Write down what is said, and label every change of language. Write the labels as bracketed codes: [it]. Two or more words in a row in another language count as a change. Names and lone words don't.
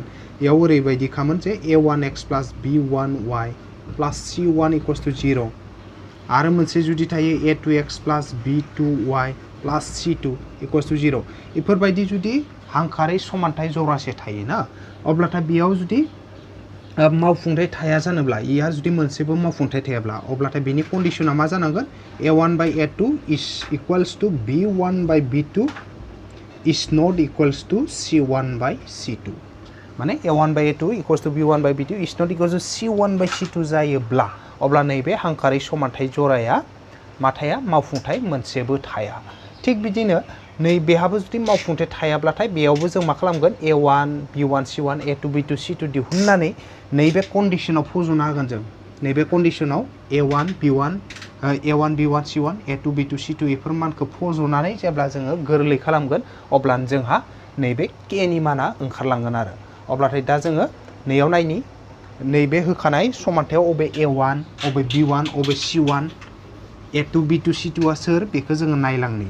[brx] बेयाव ओरैबायदिखामोन जे [en] a1x plus b1y plus c1 equals to 0 [brx] आरो मोनसे जुदि थायो [en] a2x plus b2y plus c2 equals to 0. [brx] बेफोरबायदि जुदि हांखोआरि समानथाय जरासे थायोना अब्लाथाय बेयाव जुदि मावफुंथाय थाया जानोब्ला इहा जुदि मोनसेबो मावफुंथाय थायाब्ला अब्लाथाय बेनि कन्डिसना मा जानांगोन [en] a1 by a2 is equals to b1 by b2 is not equals to c1 by c2. [brx] माने [en] a1 by a2 equals to b1 by b2 is not equals to c1 by c2 [brx] जायोब्ला अब्ला नैबे हांखोआरि समानथाय जराया मा थाया मावफुंथाय मोनसेबो थाया। थिग बिदिनो नैबेहाबो जुदि मावफुंथाय थायाब्लाथाय बेयावबो जों मा खालामगोन a1 b1 c1 a2 b2 c2 दिहुननानै नैबे कन्डिसनाव फज'ना होगोन जों। नैबे कन्डिसनाव a1 b1 c1 a2 b2 c2 बेफोर मानखौ फज'नानै जेब्ला जोङो गोरलै खालामगोन अब्लानो जोंहा नैबे केनि माना ओंखारलांगोन आरो। अब्लाथाय दा जोङो नैयाव नायनि नैबे होखानाय समानथायाव अबे a1 अबे b1 अबे c1 a2 b2 c2 आ सोर बेखौ जोङो नायलांनि।